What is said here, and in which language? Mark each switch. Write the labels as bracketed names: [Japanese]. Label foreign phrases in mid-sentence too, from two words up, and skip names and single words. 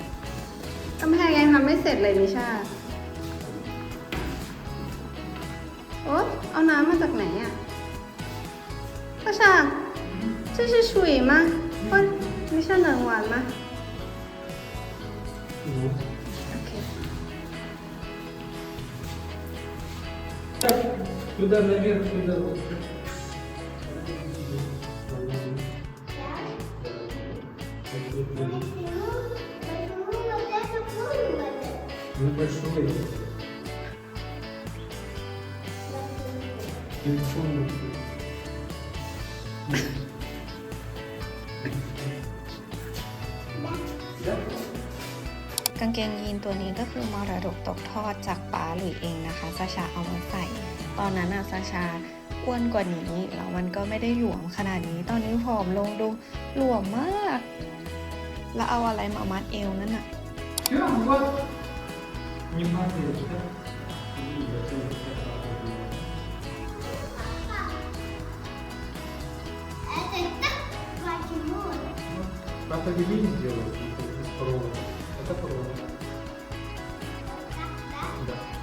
[Thai] กำแพงยังทำไม่เสร็จเลยมิชาเอาน้ำมาจากไหนอ่ะ [Chinese] 大傻这是水吗不没事能玩吗 [Thai] OK [Russian] Так, туда наверх, туда вот. Ну, большой. Телефон. [Thai] กางเกงยีนตัวนี้ก็คือมรดกตกทอดจากป๋าหลุยเองนะคะซาชาเอามาใส่ ตอนนั้นอะซาชาอ้วนกว่านี้แล้วมันก็ไม่ได้หลวมขนาดนี้ ตอนนี้ผอมลงดูหลวมมาก แล้วเอาอะไรมามัดเอวนั่นอะ [Russian] Ja, вот. Не падает, да? И это Папа велик сделать, без провода. Это провод. Да.